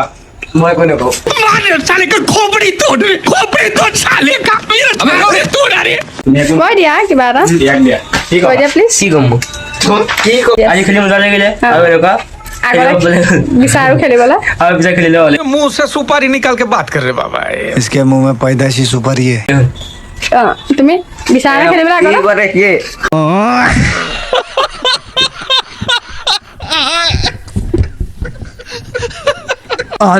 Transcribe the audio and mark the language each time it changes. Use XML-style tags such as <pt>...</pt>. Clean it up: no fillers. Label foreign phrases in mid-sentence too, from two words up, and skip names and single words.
<as>মই কৈ নকওঁ তুমি একো কৈ দিয়া কিবা এটা দিয়াক দিয়া ঠিক কৈ আছে দিয়া প্লিজ কি ক'ম মই কি ক'ম আজি খেলি মজা লাগিলে আৰু এনেকুৱা আগলৈ বিচাৰো খেলিবলৈ আৰু পিছত খেলিলে হ'লে</as> <hi>मुंह से सुपारी निकाल के बात कर रहे बाबा इसके मुंह में पैदाइशी सुपारी है</hi> <as>তুমি বিচাৰা খেলিবলৈ কি আগলৈ কৰে কি</as>